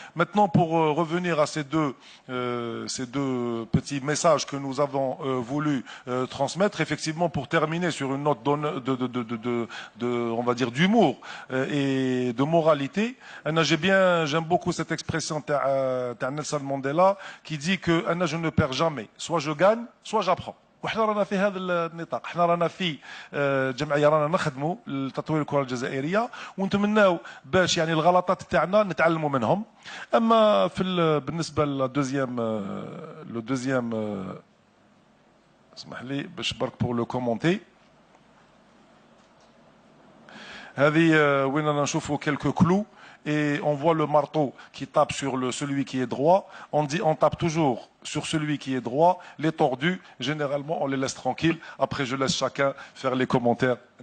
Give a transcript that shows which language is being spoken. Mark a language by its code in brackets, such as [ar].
[fr] Maintenant, pour revenir à ces deux petits messages que nous avons voulu transmettre, effectivement, pour terminer sur une note on va dire, d'humour et de moralité, j'aime beaucoup cette expression de Nelson Mandela, qui dit que je ne perds jamais, soit je gagne, soit j'apprends. [ar] وإحنا رانا في هذا النطاق، احنا رانا في جمعيه رانا نخدموا لتطوير الكره الجزائريه، ونتمناو باش يعني الغلطات تاعنا نتعلموا منهم. اما بالنسبه لو دوزيام اسمح لي باش برك [fr] بور لو كومونتي، [ar] هذه وين رانا نشوفوا كلكو كلو. [fr] Et on voit le marteau qui tape sur celui qui est droit. On tape toujours sur celui qui est droit. Les tordus, généralement, on les laisse tranquilles. Après, je laisse chacun faire les commentaires.